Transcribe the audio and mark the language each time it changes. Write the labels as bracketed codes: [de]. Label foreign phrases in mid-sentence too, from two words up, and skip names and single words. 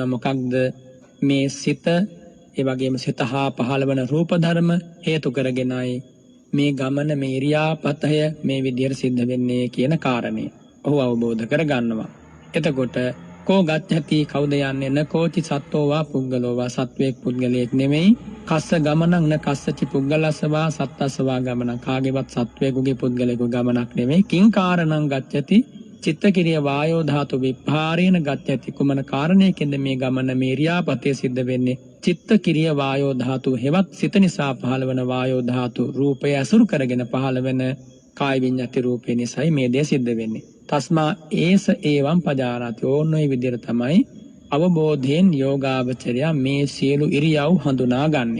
[si] මොකක්ද මේ සිත, ඒ වගේම සිත හා පහළවන රූප ධර්ම හේතු කරගෙනයි මේ ගමන, මේ ඉරියාපතය මේ විදිහට සිද්ධ වෙන්නේ කියන කාරණේ ඔහු අවබෝධ කර ගන්නවා. එතකොට [pi] කෝ ගච්ඡති [si] කවුද යන්නේ? [pi] න කෝචි සත්වෝවා පුද්ගලෝවා, [si] සත්වයක් පුද්ගලයෙක් නෙමෙයි. [pi] කස්ස ගමනක් න කස්සචි පුද්ගලස්සවා සත්තස්සවා ගමනක්, [si] කාගේවත් සත්වයෙකුගේ පුද්ගලයෙකුගේ ගමනක් නෙමෙයි. [pi] කිං කාරණං ගච්ඡති චිත්තකිරිය වායෝ ධාතු විප්පාරේන ගච්ඡති. [si] කුමන කාරණයකින්ද මේ ගමන, මේ ඉරියාපතේ සිද්ධ වෙන්නේ? චිත්තකිරිය වායෝ ධාතු හෙවත් සිත නිසා පහළවන වායෝ ධාතු රූපය අසුරු කරගෙන පහළවන කාය විඤ්ඤාති රූපේ නිසායි මේ දේ සිද්ධ වෙන්නේ. [pi] තස්මා ඒස ඒවම් පජානාති. [si] ඕනෝයි විදිහට තමයි අවබෝධයෙන් යෝගාවචරයා මේ සියලු ඉරියව් හඳුනාගන්නේ.